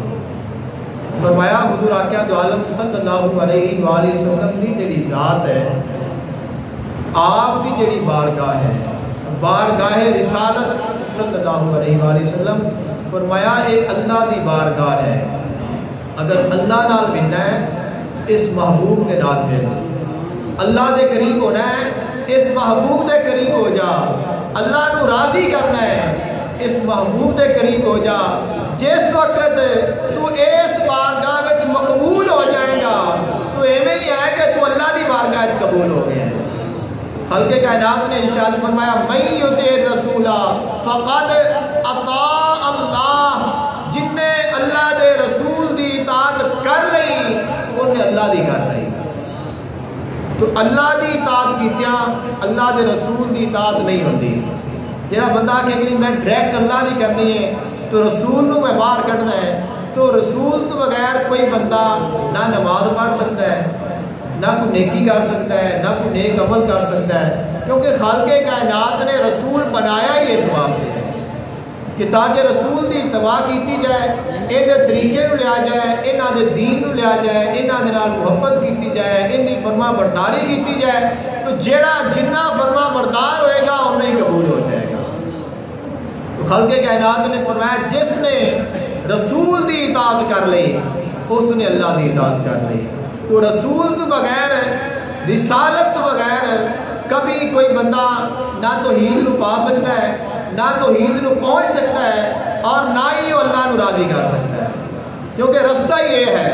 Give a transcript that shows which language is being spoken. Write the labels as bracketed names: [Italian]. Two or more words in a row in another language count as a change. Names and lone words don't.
[Urdu] فرمایا حضور آقا دو عالم صلی اللہ علیہ وآلہ وسلم کی جڑی ذات ہے، آپ کی جڑی بارگاہ ہے، بارگاہ رسالت صلی اللہ علیہ وآلہ وسلم، فرمایا ایک [Punjabi] اللہ دی بارگاہ [Urdu] ہے، اگر [Punjabi] اللہ نال ملنا ہے [Urdu] اس محبوب کے نال مل، [Punjabi] اللہ دے قریب ہونا ہے اس محبوب دے قریب ہو جا، اللہ نو راضی کرنا ہے اس محبوب دے قریب ہو جا۔ [Urdu] جس وقت تو اس بارگاہ میں مقبول ہو جائے گا تو [Punjabi] ایویں ہی ہے [Urdu] کہ تو [Punjabi] اللہ دی بارگاہ [Urdu] میں قبول ہو گیا ہے۔ خالق کائنات نے ارشاد فرمایا [Arabic] من یطع الرسول فقد اطاع اللہ، [Punjabi] جن نے اللہ دے رسول دی اطاعت کر لئی انہیں اللہ دی کر لئی۔ تو اللہ دی اطاعت کیتیاں اللہ دے رسول دی اطاعت نہیں ہوتی۔ جہاں بندہ کہ میں ڈائریکٹ اللہ دی کرنی ہے تو رسول نو میں باہر کٹنا ہے، تو رسول تو بغیر [Urdu] کوئی بندہ نہ نماز پڑھ سکتا ہے، نہ کوئی نیکی کر سکتا ہے، نہ کوئی نیک عمل کر سکتا ہے، کیونکہ خالق کائنات نے رسول بنایا ہی اس واسطے ہے کہ تاکہ [Punjabi] رسول دی اتباع کیتی جائے، ان دے طریقے نو لیا جائے، انہاں دے دین نو لیا جائے، انہاں دے نال محبت کیتی جائے، ان دی فرما برداری کیتی جائے، تو جیڑا جنہ فرما بردار ہوئے گا انہیں ہی قبول ہو جائے گا۔ [Urdu] تو خالق کائنات نے فرمایا جس نے [Punjabi] رسول دی اطاعت [Urdu] کر لی اس نے [Punjabi] اللہ دی اطاعت [Urdu] کر لی۔ تو [Punjabi] رسول تو بغیر، رسالت تو بغیر [Urdu] کبھی کوئی بندہ نہ توحید نو پا سکتا ہے، نہ توحید نو پہنچ سکتا ہے، اور نہ ہی وہ اللہ نو راضی کر سکتا ہے، کیونکہ رستہ یہ ہے۔